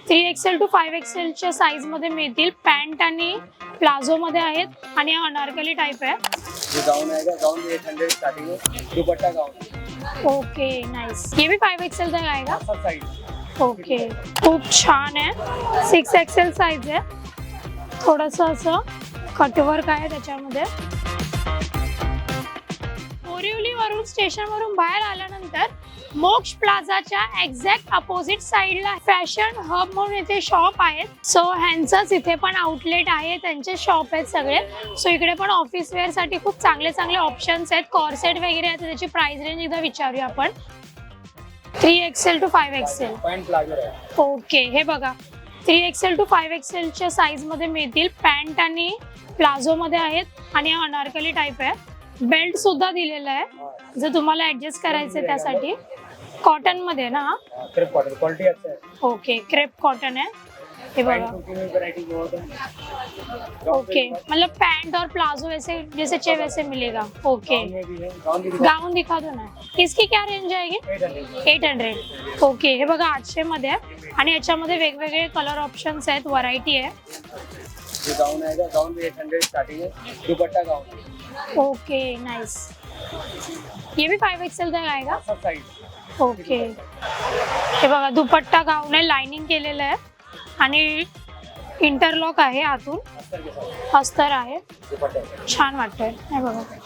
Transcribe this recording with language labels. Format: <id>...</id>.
<mr>3XL to 5XL च्या size मध्ये मिळतील। पॅन्ट आणि प्लाझो मध्ये आहेत आणि हा अनारकली टाइप आहे।</mr> <hi>ये गाउन आएगा, गाउन में 800 स्टार्टिंग है, दुपट्टा गाउन।</hi> <en>Okay nice.</en> <hi>ये भी 5XL तक आएगा। सब साइज।</hi> <mr>ओके खूप छान आहे। 6XL साइज आहे। थोडंसं असं कटवर्क आहे त्याच्यामध्ये। बोरिवली वरून स्टेशन वरून बाहेर आल्यानंतर मोक्ष प्लाझाच्या एक्झॅक्ट अपोजिट साइडला फॅशन हब म्हणून इथे शॉप आहेत। सो ह्यांचंच इथे पण आउटलेट आहे, त्यांचे शॉप आहेत सगळे। सो इकडे पण ऑफिस वेअर साठी खूप चांगले चांगले ऑप्शन्स आहेत, कॉर्सेट वगैरे आहेत। त्याची प्राइस रेंज एकदा विचारूया आपण।</mr> <en>3XL to 5XL</en> <mr>pant palazzo आहे। ओके हे बघा 3XL to 5XL च्या साइज मध्ये मिळतील। पॅन्ट आणि प्लाझो मध्ये आहेत आणि हा अनारकली टाइप आहे। बेल्ट सुद्धा दिलेला आहे जर तुम्हाला ऍडजस्ट करायचं त्यासाठी। कॉटन मध्ये ना हा?</mr> <hi>क्रेप कॉटन क्वालिटी अच्छा है। ओके क्रेप कॉटन है ये बघा। वैरायटी बहुत है। ओके मतलब पैंट और प्लाजो वैसे जैसे चाहिए वैसे मिलेगा।</hi> <en>okay</en> <hi>गाउन में भी है, गाउन भी गाउन दिखा दो ना। इसकी क्या रेंज आएगी? 800।</hi> <mr>ओके हे बघा 800 मध्ये आहे आणि याच्यामध्ये वेगवेगळे कलर ऑप्शन्स आहेत, व्हरायटी आहे।</mr> <hi>ये गाउन आएगा, गाउन में 800 स्टार्टिंग है, दुपट्टा गाउन।</hi> <en>Okay nice.</en> <hi>ये भी 5XL तक आएगा। सब साइज।</hi> <mr>ओके हे बघा दुपट्टा गाऊन आहे, लाइनिंग केलेलं आहे आणि इंटरलॉक आहे आतून,</mr> <hi>अस्तर के साथ</hi> <mr>अस्तर आहे। दुपट्टा। छान वाटतंय हे बघा।</mr>